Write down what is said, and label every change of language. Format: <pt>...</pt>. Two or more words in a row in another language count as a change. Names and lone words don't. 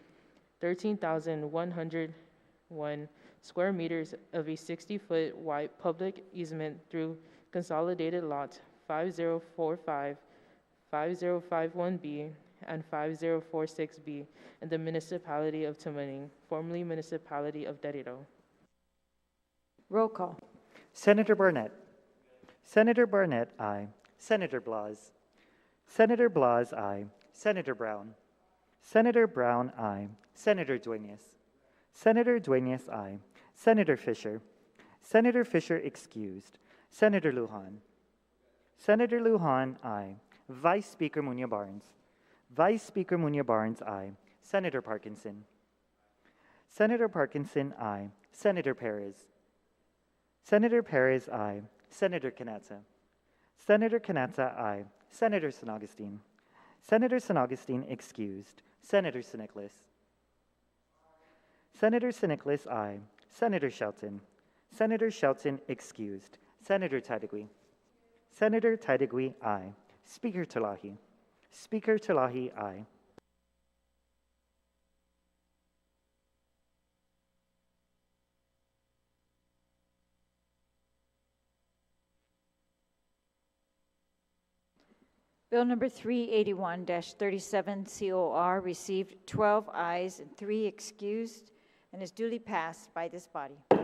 <en>13,101 square meters of a 60-foot wide public easement through consolidated lots 5045, 5051B, and 5046B in the municipality of Tamaning, formerly municipality of Derrito. Roll call. Senator Barnett. Senator Barnett, aye. Senator Blas. Senator Blas, aye. Senator Brown. Senator Brown, aye. Senator Duenas. Senator Duenas, aye. Senator Fisher. Senator Fisher, excused. Senator Lujan. Senator Lujan, aye. Vice Speaker Munya Barnes. Vice Speaker Munya Barnes, aye. Senator Parkinson. Senator Parkinson, aye. Senator Perez. Senator Perez, aye. Senator Kanata. Senator Kanata, aye. Senator San Augustine. Senator San Augustine, excused. Senator San Nicolas. Senator San Nicolas, aye. Senator Shelton. Senator Shelton, excused. Senator Titagui. Senator Titagui, aye. Speaker Terlahi. Speaker Terlahi, aye. Bill number 381-37 COR received 12 ayes and 3 excused and is duly passed by this body.</en>